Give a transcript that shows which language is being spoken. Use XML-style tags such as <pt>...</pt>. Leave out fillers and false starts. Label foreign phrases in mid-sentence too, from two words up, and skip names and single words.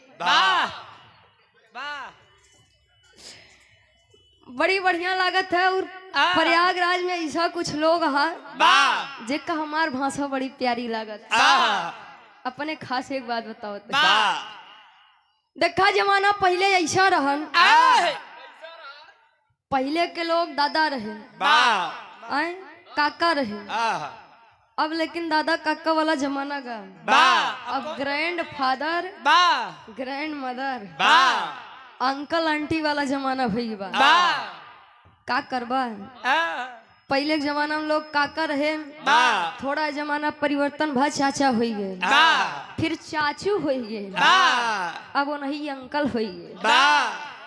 <awa>बड़ी बढ़िया लागत है और प्रयागराज में ऐसा कुछ लोग हैं जिनका हमार भाषा बड़ी प्यारी लागत अपने खास एक बात बताओ देखा जमाना पहले ऐसा रहन पहले के लोग दादा रहे काका रहे अब लेकिन दादा काका वाला जमाना का अब</awa> <en>grand father grand mother uncle aunty</en> <awa>वाला जमाना भई बा का करबा पहले के जमाना में लोग काका रहे थोड़ा जमाना परिवर्तन भा चाचा हो गए फिर चाचू हो गए अब वो नहीं अंकल हो गए</awa>